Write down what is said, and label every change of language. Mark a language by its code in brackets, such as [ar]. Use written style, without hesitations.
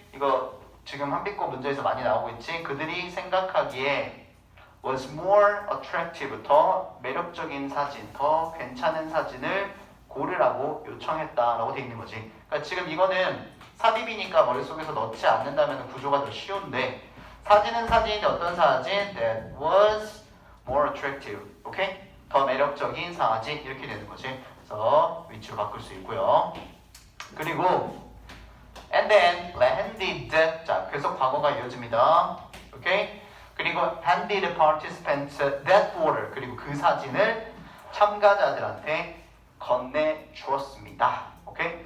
[ko] 이거 지금 한빛고 문제에서 많이 나오고 있지? 그들이 생각하기에 [en] was more attractive [ko] 더 매력적인 사진, 더 괜찮은 사진을 고르라고 요청했다라고 돼 있는 거지. 그러니까 지금 이거는 삽입이니까 머릿속에서 넣지 않는다면 구조가 더 쉬운데 사진은 사진인데 어떤 사진? [en] That was more attractive. [ko] 오케이? 더 매력적인 사진 이렇게 되는 거지. 그래서 위치로 바꿀 수 있고요. 그리고 [en] and then handed [ko] 자 계속 과거가 이어집니다. 오케이? 그리고 [en] handed participants that photo [ko] 그리고 그 사진을 참가자들한테 건네주었습니다. 오케이?